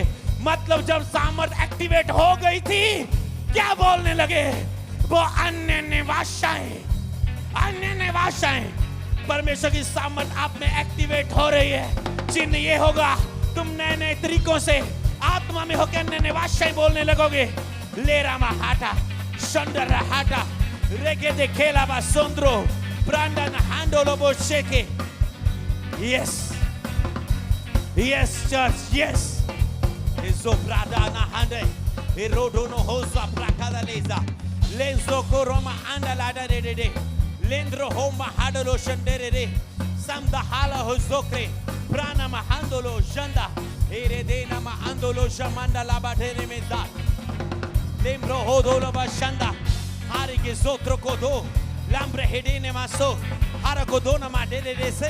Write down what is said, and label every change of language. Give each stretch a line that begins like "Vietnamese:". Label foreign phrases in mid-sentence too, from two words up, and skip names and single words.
Hindi: मतलब जब सामर्थ एक्टिवेट हो गई थी, क्या बोलने लगे? वो अन्य निवासाएं, अन्य निवासाएं। परमेश्वर की सामर्थ आप में एक्टिवेट हो रही है। चिन्ह ये होगा, तुम नए नए तरीकों से आत्मा में होकर अन्य निवासाएं बोलने लगोगे। लेरा महाटा, शंडर हाटा, रेगे दे खेला बा सोंद्रो, ब्रांडन हांडोलो बो शेके।
English: Yes, yes, church, yes. Ezo brada na hande, erodo no hoza prakada leza, lenzo koroma anda lada de de de, lendro homa hadalo shandere de, samda hala hozokre, prana mahandolo shanda, erede na mahandolo shamanda labadere meza, lembro hodolo bashanda, hari ke zotro kodo, lambre hedene maso, hara kodo na madere de se.